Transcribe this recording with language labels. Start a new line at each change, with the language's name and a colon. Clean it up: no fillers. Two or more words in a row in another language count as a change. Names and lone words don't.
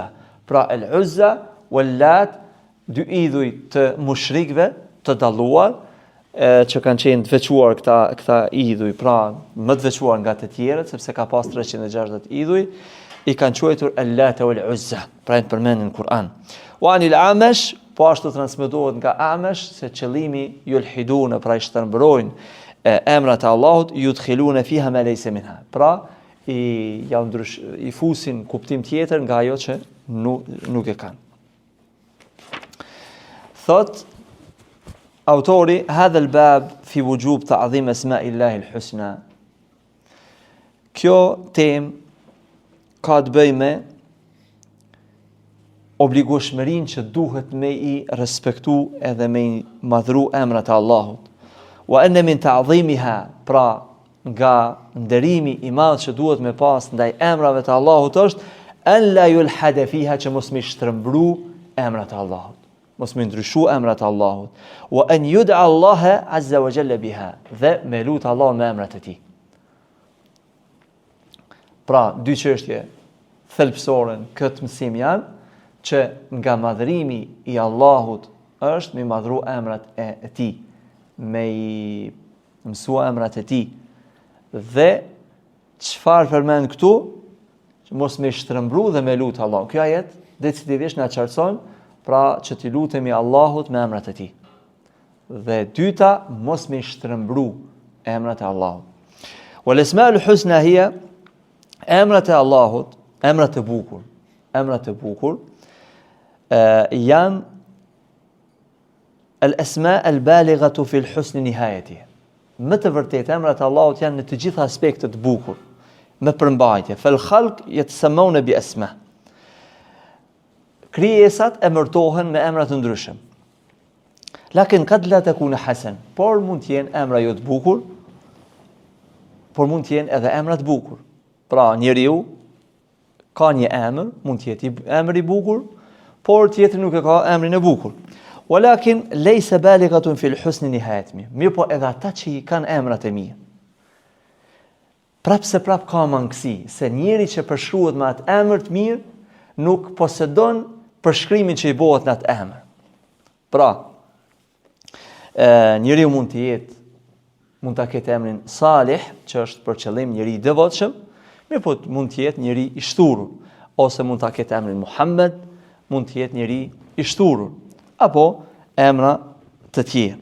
Albanian: Pra el-Uzza wal-Lat, dy idhuj të mushrikëve të dalluar që kanë qenë të veçuar këta idhuj, pra më të veçuar nga të tjerët, sepse ka pas 360 idhuj, i kanë quajtur Allat wal-Uzza, pra e përmendin në Kur'an.
Arabic: وعن الأعمش,
Albanian: po ashtu transmetohet nga Amash se qëllimi yulhiduna, pra i shtrëmbrojnë emrat e Allahut,
Arabic: يدخلون فيها ما ليس منها.
Albanian: Pra i fusin kuptim tjetër nga ajo që nuk e kanë. Thot autori,
Arabic: هذا الباب في وجوب تعظيم أسماء الله الحسنى.
Albanian: Kjo temë ka të bëjë me obligueshmërinë që duhet me i respektu edhe me i madhru emrat e Allahut.
Arabic: وأن من تعظيمها,
Albanian: pra nga nderimi i madh që duhet me pas ndaj emrave të Allahut është
Arabic: أن لا يلحد فيها,
Albanian: që mos me shtrëmbru emrat e Allahut, mos me ndryshu emrat e Allahut.
Arabic: وأن يدعى الله عز وجل بها,
Albanian: dhe me lut Allahun me emrat e tij. Pra dy çështje thelbësore këtë mësim janë që nga madhrimi i Allahut është me madhru emrat e tij, me i mësua emrat e tij. Dhe çfarë përmend këtu? Që mos me shtrëmbru dhe me lut Allahun. Kjo ajet decisivisht na qartëson pra që t'i lutemi Allahut me emrat e tij. Dhe dyta, mos me shtrëmbru emrat e Allahut.
Arabic: والأسماء الحسنى هي,
Albanian: emrat e Allahut, emrat e bukur. Emrat e bukur janë
Arabic: الأسماء البالغة في الحسن نهايتها.
Albanian: Më të vërtetë emrat e Allahut janë në të gjitha aspektet bukur, me përmbajtje.
Arabic: فالخلق يتسمون ب أسماء'.
Albanian: Krijesat emërtohen me emra të ndryshëm.
Arabic: لكن قد لا تكون حسن,
Albanian: por mund të jenë emra jo të bukur, por mund të jenë edhe emra të bukur. Pra njeriu ka një emër, mund të jetë emër i bukur, por tjetri nuk e ka emrin e bukur.
Arabic: ولكن ليست بالغة في الحسن نهايتها.
Albanian: Mirë, po edhe ata që i kanë emrat e mirë, prap ka mangësi, se njeri që përshkruhet me atë emër të mirë nuk posedon përshkrimin që i bëhet në atë emër. Pra, njeriu mund ta ketë emrin Salih, që është për qëllim njeri i devotshëm, mirë, po mund të jetë njeri i shturur, ose mund ta ketë emrin Muhammed, mund të jetë njeri i shturur, apo emra të tjerë.